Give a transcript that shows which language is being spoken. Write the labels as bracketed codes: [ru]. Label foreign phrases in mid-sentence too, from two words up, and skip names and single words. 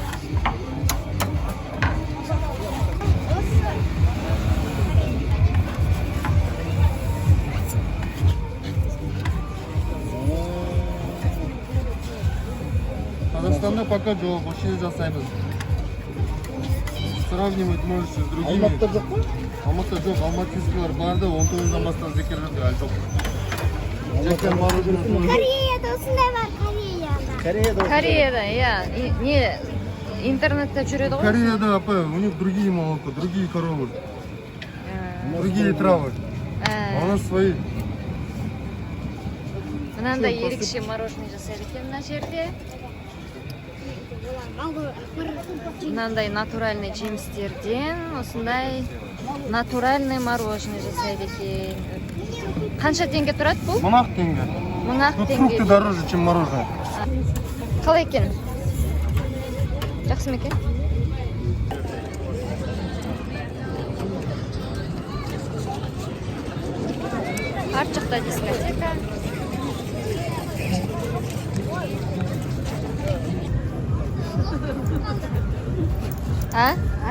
[kk] Казахстанда пока жоқ, осы жерде жасаймыз. [ru] Сравнивать можете с другими. [kk] Алматыда жоқ па? Алматыда жоқ, алматинскийлар бар да, 19-дан бастап зекер берді, әлі жоқ. [ru] Жектен мороженое тоже. [kk] Кореяда осындай бар, Кореяда. Кореяда, иә. Не интернетте жүреді ғой. Кореяда, апа, [ru] у них другие молоко, другие коровы, другие травы. А у нас свои. [kk] Мынандай ерекше мороженое жасайды екен мына жерде. Мынандай натуральный жемістерден осындай натуральный мороженое жасайды екен. Қанша теңге тұрады бұл? 1000 тенге. 1000 [ru] Тут [kk] теңге. [ru] фрукты дороже, чем мороженое. [kk] Қалай екен? Жақсы ма екен? Арт жақта дискотека. А?